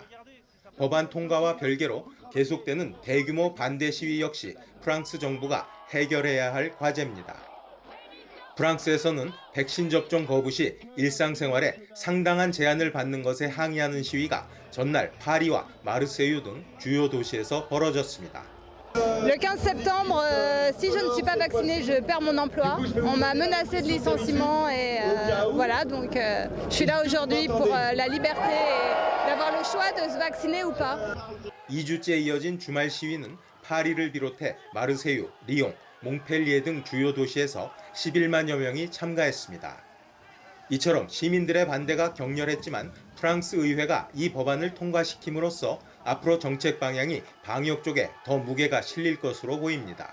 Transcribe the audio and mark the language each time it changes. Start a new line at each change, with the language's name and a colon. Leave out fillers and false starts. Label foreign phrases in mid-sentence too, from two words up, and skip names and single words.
Korean: 법안 통과와 별개로 계속되는 대규모 반대 시위 역시 프랑스 정부가 해결해야 할 과제입니다. 프랑스에서는 백신 접종 거부 시 일상생활에 상당한 제한을 받는 것에 항의하는 시위가 전날 파리와 마르세유 등 주요 도시에서 벌어졌습니다.
French: Le 15 septembre, si je ne suis pas vaccinée, je perds mon emploi. On m'a menacé de licenciement et voilà, donc je suis là aujourd'hui pour la liberté et d'avoir le choix de se vacciner ou pas.
Korean: 2주째 이어진 주말 시위는 파리를 비롯해 마르세유, 리옹, 몽펠리에 등 주요 도시에서 11만여 명이 참가했습니다. 이처럼 시민들의 반대가 격렬했지만 프랑스 의회가 이 법안을 통과시킴으로써 앞으로 정책 방향이 방역 쪽에 더 무게가 실릴 것으로 보입니다.